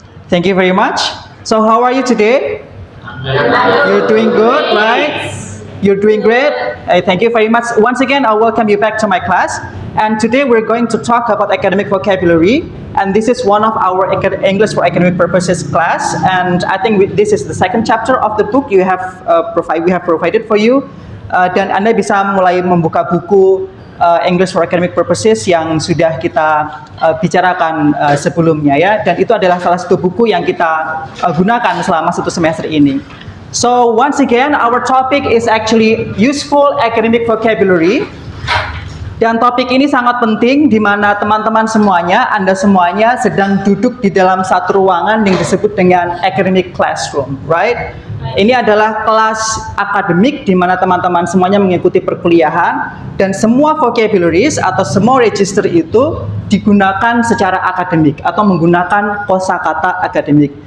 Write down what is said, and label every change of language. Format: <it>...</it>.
<en>Thank you very much. So how are you today? You're doing good, right? You're doing great. Thank you very much. Once again, I'll welcome you back to my class. And today we're going to talk about academic vocabulary. And this is one of our English for Academic Purposes class. And I think this is the second chapter of the book we have provided for you.</en> <id>dan Anda bisa mulai membuka buku English for Academic Purposes yang sudah kita bicarakan sebelumnya ya, dan itu adalah salah satu buku yang kita gunakan selama 1 semester ini.</id> <en>So once again, our topic is actually useful academic vocabulary.</en> <id>Dan topik ini sangat penting di mana teman-teman semuanya, Anda semuanya sedang duduk di dalam satu ruangan yang disebut dengan</id> <en>academic classroom, right?</en> <id>Ini adalah kelas akademik di mana teman-teman semuanya mengikuti perkuliahan dan semua vocabularies atau semua register itu digunakan secara akademik atau menggunakan kosakata akademik.</id>